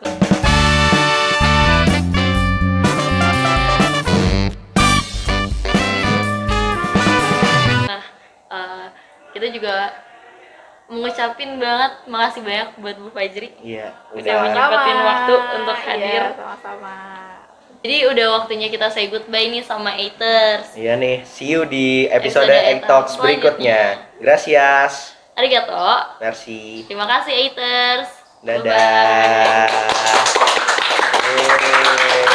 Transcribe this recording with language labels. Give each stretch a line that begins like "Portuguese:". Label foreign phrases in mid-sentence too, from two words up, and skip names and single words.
Indonesian: Nah, kita juga mengucapin banget makasih banyak buat Bu Fajri. Iya, Bisa udah. menyempetin waktu untuk hadir. Iya, sama-sama. Jadi udah waktunya kita
English: say goodbye
Indonesian: nih sama Eaters. Iya nih,
English: see you
Indonesian: di
English: episode Episode
Indonesian: Egg Talks berikutnya. Gracias.
Japanese: Arigato.
French: Merci.
Indonesian: Terima kasih Eaters. Dadah.
English: Bye-bye. Yeay.